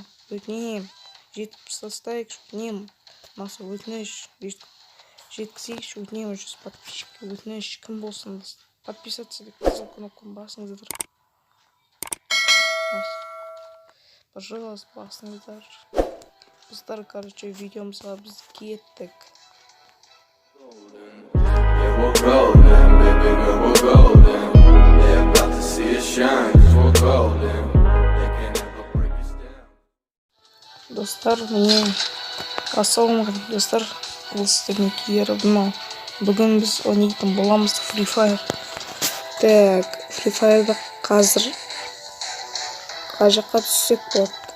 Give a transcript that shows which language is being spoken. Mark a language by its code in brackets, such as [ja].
[kk] Өтінем, жеткізіп тастайық, өтінем. Маса өтініш жеткізейікші, өтінем 100 подписчикке, өтініш кім болсын, подписаться деп қызыл кнопканы басыңыздар. Пожалуйста, басыңыздар. Достар, короче, видеомызға біз кеттік. [en] We're golden, baby girl, we're golden. They're about to see us shine, 'cause we're golden. They can never break us down. [kk] Достар, ассалаумағалейкум достар, бұл сіздермен Кивера. Бүгін біз ойнайтын боламыз Free Fire. Так, Free Fire'да қазір қай жаққа түссек болады?